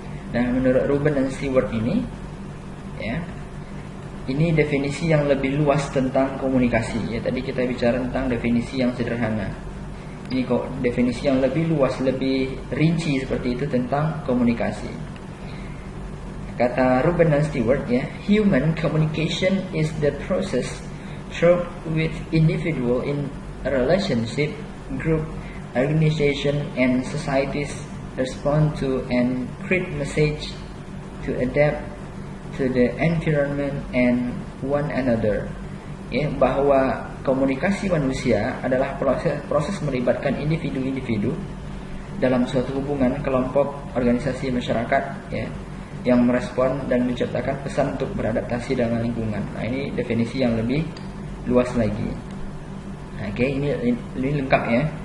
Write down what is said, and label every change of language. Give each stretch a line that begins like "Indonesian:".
Indonesian: Nah, menurut Ruben dan Stewart ini ya, ini definisi yang lebih luas tentang komunikasi ya. Tadi kita bicara tentang definisi yang sederhana. Ini kok definisi yang lebih luas, lebih rinci seperti itu tentang komunikasi. Kata Ruben dan Stewart ya,
English: human communication is the process through which individual in a relationship, group, organization and societies respond to and create message to adapt to the environment and one another.
Indonesian: Ya, bahwa komunikasi manusia adalah proses melibatkan individu-individu dalam suatu hubungan, kelompok, organisasi, masyarakat ya, yang merespon dan menciptakan pesan untuk beradaptasi dengan lingkungan. Nah, ini definisi yang lebih luas lagi. Oke, ini lengkap ya.